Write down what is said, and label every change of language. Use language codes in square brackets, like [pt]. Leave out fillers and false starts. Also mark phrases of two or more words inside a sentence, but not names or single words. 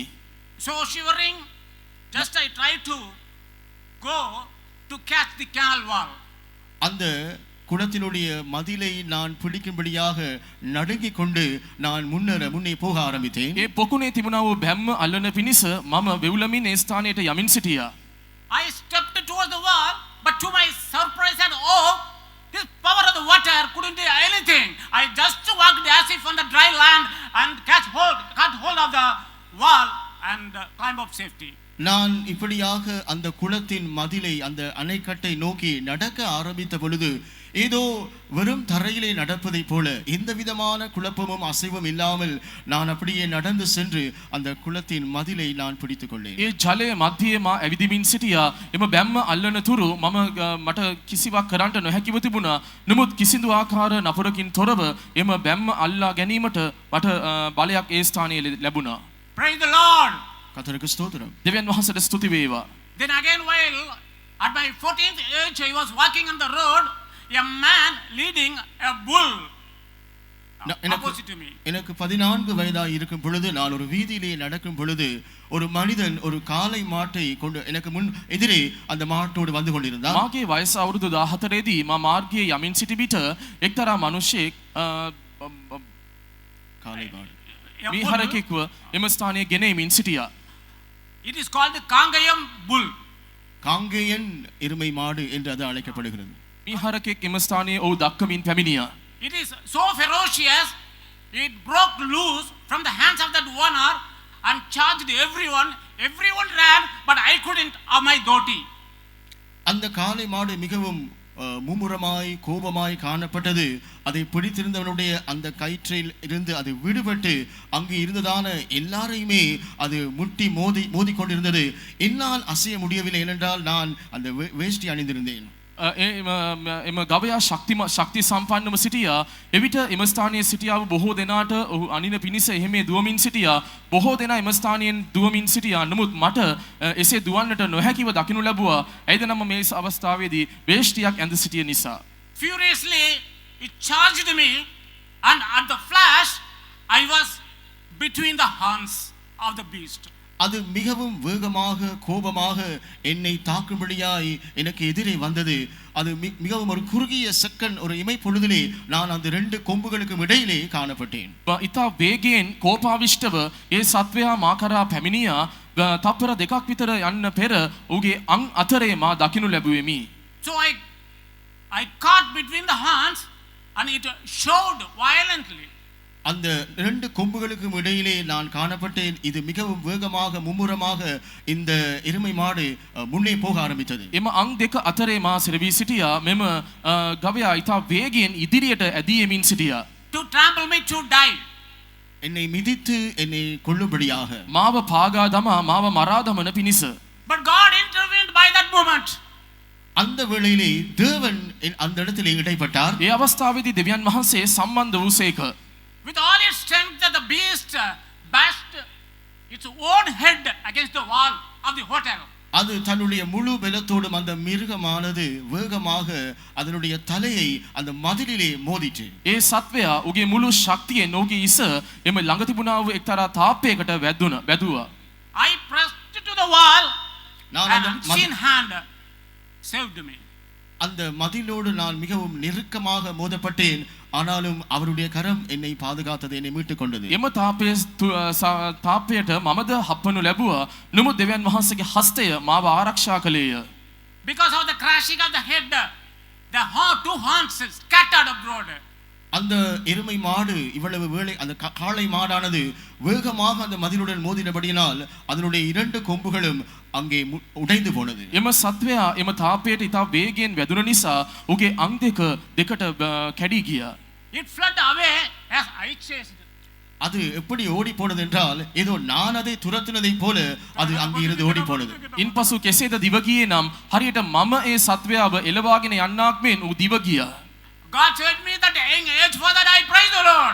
[en] So shivering, just I tried to go to catch the canal wall. [ta] அந்த குளத்தினுடைய மதிலை நான் பிடிக்கும்படியாக நடுங்கிக் கொண்டு நான் முன்னே போக ஆரம்பித்தேன். [si] ඒ පොකුණේ තිබුණා වූ බැම්ම අල්ලන පිණිස මම වෙවුලමින් ඒ ස්ථානයට යමින් සිටියා. [en] I stepped towards the wall, but to my surprise and awe, this power of the water couldn't do anything. I just walked as if on the dry land and caught hold of the wall and climb up safety. [ta] நான் இப்படியாக அந்த குளத்தின் மதிலை அந்த அணைக்கட்டை நோக்கி நடக்க ஆரம்பித்த பொழுது ஏதோ வெறும் தரையிலே நடப்பதைப் போல எந்த விதமான குழப்பமும் அசைவும் இல்லாமல் நான் அப்படியே நடந்து சென்று அந்த குளத்தின் மதிலை நான் பிடித்துக் கொண்டேன். [si] ඒ ජලය මැදියේ මා ඇවිදිමින් සිටියා. එම බැම්ම අල්ලන තුරු මට කිසිවක් කරන්නට නොහැකිව තිබුණා. නමුත් කිසිදු ආකාර නපුරකින් තොරව එම බැම්ම අල්ලා ගැනීමට මට බලයක් ඒ ස්ථානයේ ලැබුණා. [en] Praise the Lord. [ta] கர்த்தருக்கு ஸ்தோத்திரம். [si] දෙවියන් වහන්සේට ස්තුති වේවා. [en] Then again, while at my 14th age, I was walking on the road, a man leading a bull opposite to me. [ta] எனக்கு 14 வயதாக இருக்கும் பொழுது நான் ஒரு வீதியிலே நடக்கும் பொழுது ஒரு மனிதன் ஒரு காளை மாட்டை கொண்டு எனக்கு முன் எதிரே அந்த மாட்டோடு வந்து கொண்டிருந்தான். [si] මාගේ වයස අවුරුදු 14 දී මා මාර්ගයේ යමින් සිටි විට එක්තරා මිනිසෙක් [ta] காளை மாடு [en] A bull, [si] මීහරකෙක්ව එම ස්ථානයේ ගෙනෙමින් සිටියා. [en] it is called the Kangayam bull. [ta] காங்கேயன் எருமை மாடு என்று அது அழைக்கப்படுகிறது. [si] මීහරකෙක් එම ස්ථානයේ ඔහු දක්වමින් පැමිණියා. [en] It is so ferocious, it broke loose from the hands of that owner and charged everyone. Everyone ran, but I couldn't of my dhoti. [ta] அந்த காளை மாடு மிகவும் மும்முரமாய் கோபமாய் காணப்பட்டது. அதை பிடித்திருந்தவனுடைய அந்த கயிற்றில் இருந்து அது விடுபட்டு அங்கு இருந்ததான எல்லாரையுமே அது முட்டி மோதி கொண்டிருந்தது. என்னால் அசைய முடியவில்லை, ஏனென்றால் நான் அந்த வேஷ்டி அணிந்திருந்தேன். [si] එම ගවයා ශක්ති සම්පන්නව සිටියා. එවිට එම ස්ථානයේ සිටියා වූ බොහෝ දෙනාට ඔහු අනින පිණිස එහෙම දුවමින් සිටියා. බොහෝ දෙනා එම ස්ථානයෙන් දුවමින් සිටියා. නමුත් මට එසේ දුවන්නට නොහැකිව දකිනු ලැබුවා. එයිද නම් මේ අවස්ථාවේදී වේශ්ටියක් ඇඳ සිටිය නිසා. [en] Furiously, it charged me, and at the flash, I was between the horns of the beast. [ta] அது மிகவும் வேகமாக கோபமாக என்னை தாக்கும்படியாய் எனக்கு எதிரே வந்தது. அது மிகவும் ஒரு குறுகிய செகண்ட், ஒரு இமை பொழுதிலே நான் அந்த ரெண்டு கொம்புகளுக்கும் இடையிலே காணப்பட்டேன். [si] ඉතා වේගයෙන් කෝපාවිෂ්ඨව ඒ සත්වයා මා කරා පැමිණියා. තප්පර දෙකක් විතර යන්න පෙර ඔහුගේ අං අතරේ මා දකිනු ලැබුවෙමි. [en] So I caught between the horns, and it showed violently. [ta] அந்த ரெண்டு கொம்புகளுக்கும் இடையிலே நான் காணப்பட்டேன். இது மிகவும் வேகமாக மும்முரமாக இந்த எருமை மாடு முன்னே போக ஆரம்பித்தது. [si] එම අං දෙක අතරේ මා සිරවී සිටියා. මෙම ගවයා ඉතා වේගයෙන් ඉදිරියට ඇදී යමින් සිටියා. [en] To trample me, to die. [ta] என்னை மிதித்து என்னை கொல்லும்படியாக [si] මාව පාගා දමා මාව මරා දමන පිණිස. [en] But God intervened by that moment. [ta] அந்த வேளையிலே தேவன் அந்த இடத்திலே இடைப்பட்டார். [si] ඒ අවස්ථාවේදී දෙවියන් වහන්සේ සම්බන්ධ වූසේක. [en] With all its strength, the beast bashed its own head against the wall of the hotel. [ta] அது தன்னுடைய முழு பலத்தோடும் அந்த மிருகமானது வேகமாக அதனுடைய தலையை அந்த மதிலிலே மோதிற்று. [si] ඒ සත්වයා උගේ මුළු ශක්තියෙන් ඔහුගේ ඉස එම ළඟ තිබුණා වූ එක්තරා තාප්පයකට වැදුවා. [en] I pressed to the wall, [ta] நான் [en] and unseen hand saved me. [ta] அந்த மதிலோடு நான் மிகவும் நெருக்கமாக மோதப்பட்டேன். ஆனாலும் அவருடைய கரம் என்னை பாதுகாத்தது, என்னை மீட்டுக் கொண்டது. [si] එම තාප්පයට මමද හප්පනු ලැබුවා. නමුත් දෙවියන් වහන්සේගේ හස්තය මාව ආරක්ෂා කළේය. [en] Because of the crashing of the head, the two horns scattered abroad. [ta] அந்த எருமை மாடு இவ்வளவு வேளை அந்த காளை மாடானது வேகமாக அந்த மதிலுடன் மோதினபடியினால் அதனுடைய இரண்டு கொம்புகளும் அங்கே உடைந்து போனது. [si] එම සත්වයා එම තාපයට ඉතා වේගයෙන් වැදුන නිසා ඔහුගේ අං දෙකට කැඩී ගියා. [en] It fled away as I chased. [ta] அது எப்படி ஓடி போனது என்றால் ஏதோ நான் அதை துரத்தினதை போல அது அங்கே இருந்து ஓடி போனது. [si] ඉන්පසු කෙසේද දිව ගියේ නම් හරියට මම ඒ සත්වයාව එළවාගෙන යන්නාක් මෙන් ඌ දිව ගියා. [en] God saved me that young age, for that I praise the Lord.